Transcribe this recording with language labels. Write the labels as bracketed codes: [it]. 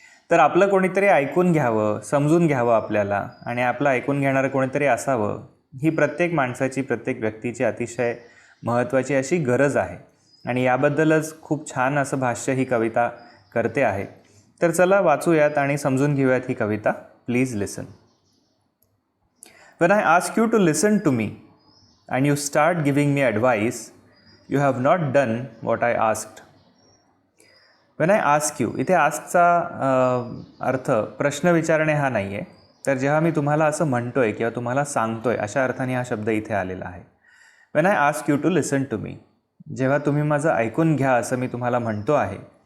[mr] तर आपलं कोणीतरी ऐकून घ्यावं, समजून घ्यावं आपल्याला, आणि आपलं ऐकून घेणारं कोणीतरी असावं, ही प्रत्येक माणसाची, प्रत्येक व्यक्तीची अतिशय महत्त्वाची अशी गरज आहे. आणि याबद्दलच खूप छान असं भाष्य ही कविता करते आहे. तर चला वाचूयात आणि समजून घेऊयात ही कविता. [en] Please listen. When I ask you to listen to me and you start giving me advice, you have not done what I asked. When I ask you, [mr] इथे आस्कचा अर्थ प्रश्न विचारणे हा नाही आहे. तर जेव्हा मी तुम्हाला असं म्हणतोय किंवा तुम्हाला सांगतोय अशा अर्थाने हा शब्द इथे आलेला आहे. [en] When I ask you to listen to me, [mr] जेव्हा तुम्ही माझं ऐकून घ्या असं मी तुम्हाला म्हणतो आहे.